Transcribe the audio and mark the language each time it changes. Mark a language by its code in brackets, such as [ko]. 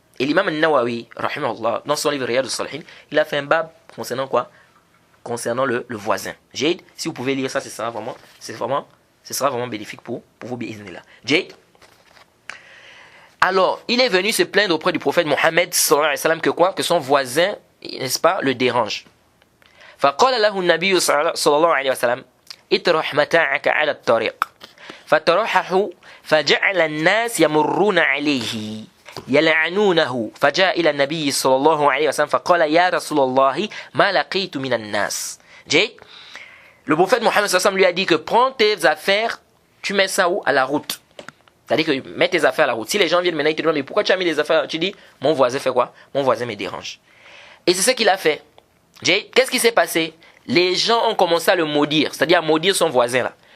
[fr] Et l'imam Nawawi, rahimahullah, dans son livre Riyad al-Salihin, il a fait un bab concernant quoi? Concernant le voisin. Jade, si vous pouvez lire ça, ce sera vraiment bénéfique pour vous, bi'iznillah. Jade. Alors, il est venu se plaindre auprès du prophète Mohammed sallallahu alayhi wa sallam que quoi? Que son voisin, n'est-ce pas, le dérange. [ar] فقال له النبي صلى الله عليه وسلم اطرح متاعك على الطريق فطرحه فجعل الناس يمرون عليه يلعنونه فجاء إلى النبي صلى الله عليه وسلم فقال يا رسول الله ما لقيت من الناس. [fr] Le prophète Mohammed sallallahu alayhi wa sallam lui a dit que prends tes affaires, tu mets ça où? À la route. C'est-à-dire que mets tes affaires à la route. Si les gens viennent maintenant, ils te demandent mais pourquoi tu as mis les affaires? Tu dis mon voisin fait quoi? Mon voisin me dérange. Et c'est ce qu'il a fait. Qu'est-ce qui s'est passé? Les gens ont commencé à le maudire, c'est-à-dire à maudire son voisin là.